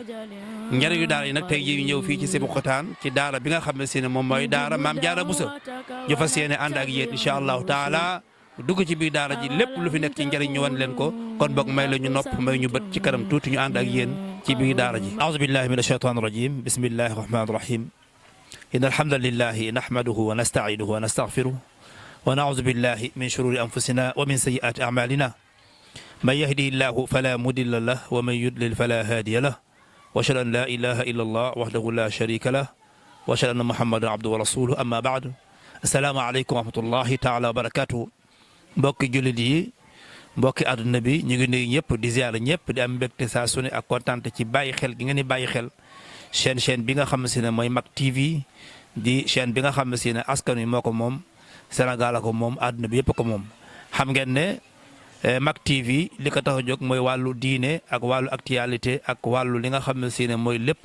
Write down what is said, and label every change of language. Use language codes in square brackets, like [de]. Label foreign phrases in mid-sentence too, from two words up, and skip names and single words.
[wo] njariñu daara yi nag tey jii ñëw fii ci Sébikotane ci daara bi nga xam ne moom mooy daara Maam Jaara Buso ñu fas yéene ànd ak yéen [ar] إن شاء الله تعالى [wo] dugg ci biir daara ji lépp lu fi nekk ci njariñ ñu wan leen ko kon boog may la ñu nopp may ñu bët ci kanam tuuti ñu ànd ak yéen ci biir daara ji. [ar] أعوذ بالله من الشيطان الرجيم بسم الله الرحمن الرحيم إن الحمد لله نحمده ونستعينه ونستغفره ونعوذ بالله من شرور أنفسنا ومن سيئات أعمالنا من يهده الله فلا مضل له ومن يضلل فلا هادي له وأشهد أن لا إله إلا الله وحده لا شريك له وأشهد أن محمدا عبده ورسوله أما بعد السلام عليكم ورحمة الله تعالى وبركاته mbokki [wo] jullit yi mbokki àdduna bi ñu ngi nuyu ñëpp di ziar ñëpp di am mbégte saa su ne ak kontaan ci bàyyi xel gi ngeen di bàyyi xel chaîne bi nga xam ne mooy Mak TV di chaîne bi nga xam ne askan wi moo ko moom Sénégal ko moom àdduna bi yëpp ko moom xam ngeen ne Mak TV li ko tax a jóg mooy wàllu diine ak wàllu actualité ak wàllu li nga xam ne mooy lépp